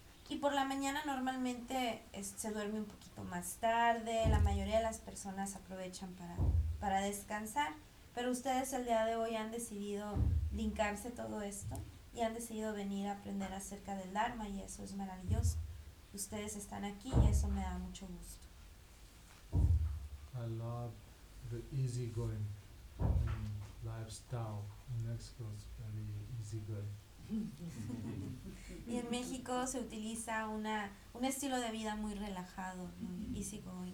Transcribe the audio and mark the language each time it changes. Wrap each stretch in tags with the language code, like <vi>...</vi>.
<es>Y por la mañana normalmente se duerme un poquito más tarde, la mayoría de las personas aprovechan para descansar, pero ustedes el día de hoy han decidido brincarse todo esto y han decidido venir a aprender acerca del Dharma y eso es maravilloso. Ustedes están aquí y eso me da mucho gusto.</es> <en>I love the easy going lifestyle. Mexico is very easy going.</en> <es>Y en México se utiliza un estilo de vida muy relajado, muy</es> <en>easy going.</en>